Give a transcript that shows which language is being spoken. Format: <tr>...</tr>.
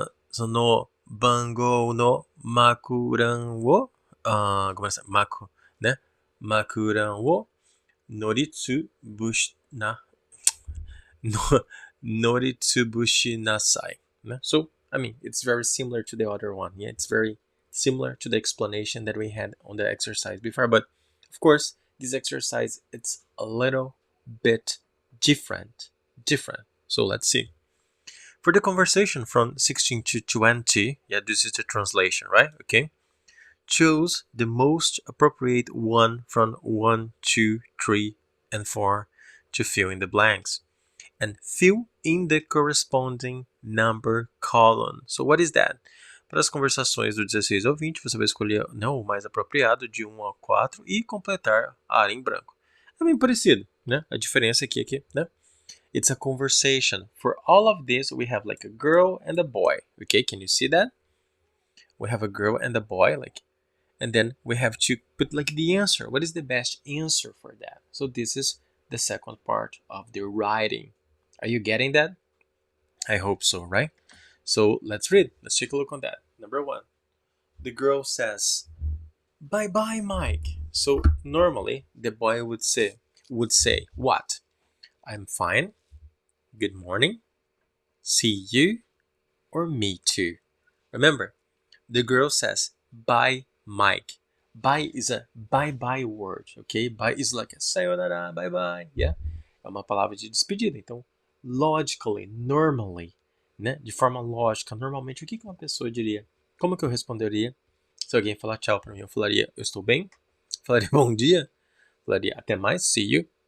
<ja>その番号の幕欄を、ごめんなさい、幕欄を乗りつぶしな、乗りつぶしなさい。</ja> <en>So, I mean, it's very similar to the other one. Yeah, it's very similar to the explanation that we had on the exercise before. But, of course, this exercise, it's a little bit different. So, let's see. For the conversation from 16 to 20, yeah, this is the translation, right? Okay. Choose the most appropriate one from 1, 2, 3, and 4 to fill in the blanks. And fill in the corresponding number column. So what is that?</en> <pt>Para as conversações do 16 ao 20, você vai escolher o mais apropriado de 1 ao 4 e completar a área em branco. É bem parecido, né? A diferença aqui, né?</pt> <en>It's a conversation. For all of this, we have like a girl and a boy. Okay, can you see that? We have a girl and a boy, and then we have to put like the answer. What is the best answer for that? So this is the second part of the writing. Are you getting that? I hope so, right? So let's read. Let's take a look on that. Number 1. The girl says, "Bye-bye, Mike." So normally the boy would say what? "I'm fine. Good morning. See you." Or "me too." Remember, the girl says, "Bye, Mike." Bye is a bye-bye word, okay? Bye is like a sayonara, bye-bye, yeah?</en> <pt>É uma palavra de despedida. Então,</pt> <en>logically, normally,</en> <pt>né? De forma lógica, normalmente, o que uma pessoa diria? Como que eu responderia? Se alguém falar tchau pra mim, eu falaria, eu estou bem? Falaria bom dia? Falaria até mais,</pt> <en>see you?</en>